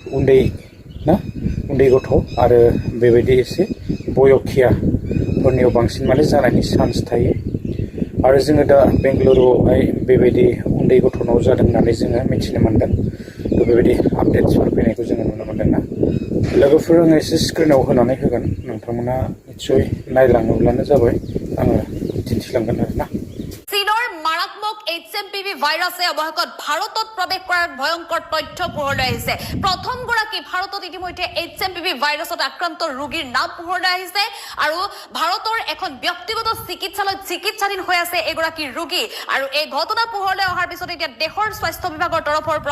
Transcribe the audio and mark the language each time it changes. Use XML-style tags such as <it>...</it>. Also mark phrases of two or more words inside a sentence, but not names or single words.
<brx>उन्दै गथ' आरो बेबायदि एसे बयखियाफोरनियाव बांसिन माने जानायनि चान्स थायो आरो जोङो दा बेंगालुरुआवहाय बेबायदि उन्दै गथ'नाव जादों होननानै जोङो मिथिनो मोनदों तो बेबायदि आपडेट्सफोर फैनायखौ जोङो नुनो मोनदों ना लोगोफोर आङो एसे स्क्रिनाव होनानै होगोन नोंथांमोना निस्सय नायलाङोब्लानो जाबाय आङो दिन्थिलांगोन आरोना</brx> <as>চীনৰ মাৰাত্মক HMPV ভাইৰাছে অৱশেষত ভাৰতত প্ৰৱেশ কৰাৰ ভয়ংকৰ তথ্য পোহৰলৈ আহিছে প্ৰথমগৰাকী ভাৰতত ইতিমধ্যে HMPV ভাইৰাছত আক্ৰান্ত ৰোগীৰ নাম পোহৰলৈ আহিছে আৰু ভাৰতৰ এখন ব্যক্তিগত চিকিৎসালয়ত চিকিৎসাধীন হৈ আছে এগৰাকী ৰোগী আৰু এই ঘটনা পোহৰলৈ অহাৰ পিছত এতিয়া দেশৰ স্বাস্থ্য বিভাগৰ তৰফৰ পৰাও</as>